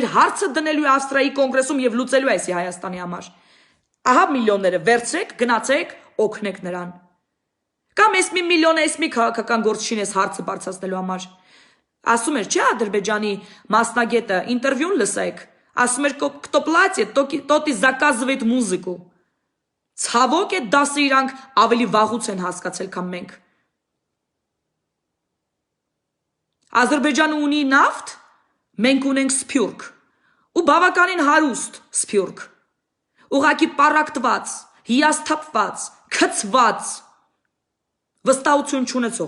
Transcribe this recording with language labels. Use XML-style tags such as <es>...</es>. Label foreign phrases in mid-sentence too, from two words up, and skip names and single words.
<hy>հարցը դնելու է Ավստրիայի կոնգրեսում եւ լուծելու է այս Հայաստանի համար։ Ահա միլիոնները վերցրեք, գնացեք, օգնեք նրան։ Կամ այս մի միլիոնը այս մի քաղաքական գործչին այս հարցը բարձրացնելու համար։ Ասում էր, չէ՞ Ադրբեջանի մասնագետը, ինտերվյուն լսեք, ասում էր,</hy> <ru>кто платит, тот и заказывает музыку։</ru> <hy>Ցավոք է դասը իրանք ավելի վաղուց են հասկացել, քան մենք։ Ադրբեջանը ունի նավթ, մենք ունենք Սփյուռք։ ու բավականին հարուստ սփյուռք, ուղակի պառակտված, հիասթափված, քցված, վստահություն չունեցող</hy>